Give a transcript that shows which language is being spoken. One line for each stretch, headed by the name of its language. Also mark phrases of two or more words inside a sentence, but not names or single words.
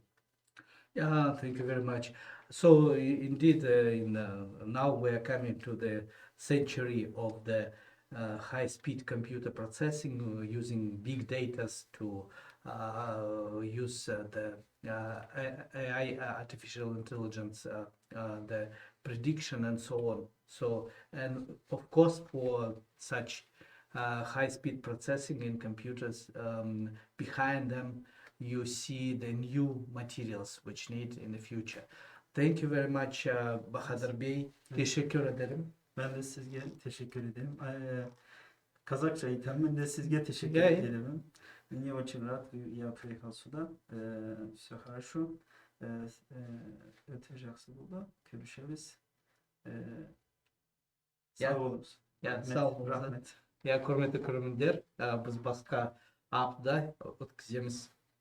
English: Yeah, thank you very much. So indeed, now we are coming to the century of the high-speed computer processing using big data to use the AI, artificial intelligence, the prediction and so on. So, and of course, for such high-speed processing in computers. Behind them, you see the new materials which need in the future. Thank you very much,
Turkish: Bahadir Bey. Teşekkür ederim. Ben de
Kazakh: sizge
Turkish: teşekkür ederim. Kazakça eğitim, ben de sizge teşekkür
English: Yeah.
Turkish: ederim.
Russian: Мне очень рад, я приехал сюда. Все хорошо.
Kazakh: Өте жақсы болды.
Turkish: Görüşürüz. Sağ olunuz. Sağ olun.
Kazakh: Rahmet. Құрметті көрермендер, біз басқа апта өткіземіз.